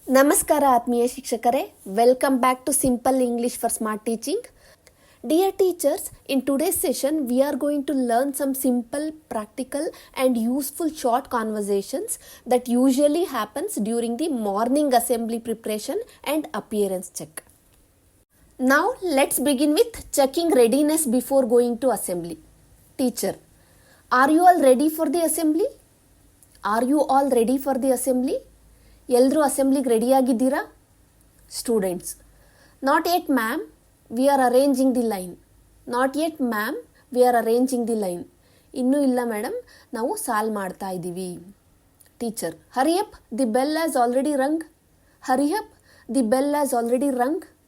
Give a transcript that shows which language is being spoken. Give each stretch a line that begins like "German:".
Kannada: ನಮಸ್ಕಾರ ಆತ್ಮೀಯ ಶಿಕ್ಷಕರೇ,
English: Welcome back to simple English for smart teaching. Dear teachers, in today's session we are going to learn some simple, practical and useful short conversations that usually happens during the morning assembly preparation and appearance check. Now let's begin with checking readiness before going to assembly. Teacher, are you all ready for the assembly? Are you all ready for the assembly?
Kannada: ಎಲ್ಲರೂ ಅಸೆಂಬ್ಲಿಗೆ ರೆಡಿಯಾಗಿದ್ದೀರಾ?
English: Students, not yet ma'am, we are arranging the line. Not yet ma'am, we are arranging the line.
Kannada: ಇನ್ನೂ ಇಲ್ಲ madam, ನಾವು solve ಮಾಡ್ತಾ ಇದ್ದೀವಿ.
English: Teacher, hurry up, the bell has already rung. Hurry up, the bell has already rung.